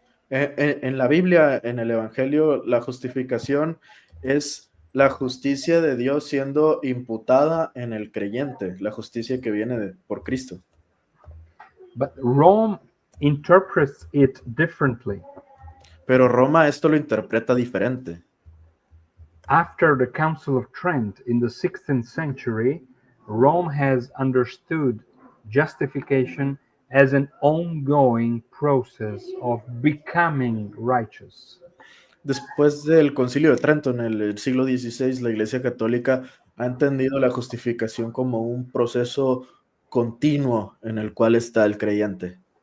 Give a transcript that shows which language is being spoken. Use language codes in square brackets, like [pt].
[es] En la Biblia, en el Evangelio, la justificación Es la justicia de Dios siendo imputada en el creyente, la justicia que viene por Cristo. [en] But Rome interprets it differently. [es] Pero Roma esto lo interpreta diferente. [en] After the Council of Trent in the 16th century, Rome has understood justification as an ongoing process of becoming righteous. [es] Después del Concilio de Trento en el siglo XVI, la Iglesia Católica ha entendido la justificación como un proceso continuo en el cual está el creyente.